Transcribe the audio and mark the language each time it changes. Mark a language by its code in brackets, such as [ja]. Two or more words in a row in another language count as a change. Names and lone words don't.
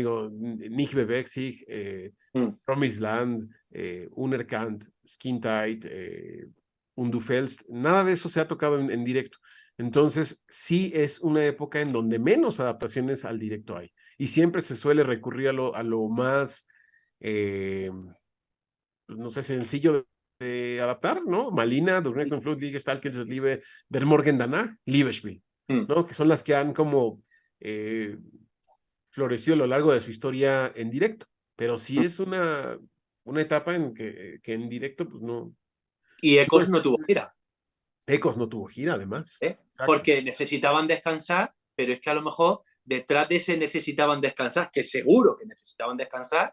[es] Digo, Nicht Bewegzig, Promised Land, Unerkannt, Skin Tight, Undufels, nada de eso se ha tocado en directo. Entonces, sí es una época en donde menos adaptaciones al directo hay. Y siempre se suele recurrir a lo más, no sé, sencillo de adaptar, ¿no? Malina, Durnek und Flut, Liege, Stalkens, Liebe, Der Morgen danach, Liebespiel, ¿no? Que son las que han como florecido a lo largo de su historia en directo. Pero sí es una etapa en que en directo, pues no. Y No Ecos está. no tuvo gira, Ecos no tuvo gira, además. ¿eh? Exacto. Porque necesitaban descansar, pero es que a lo mejor detrás de ese necesitaban descansar, que seguro que necesitaban descansar,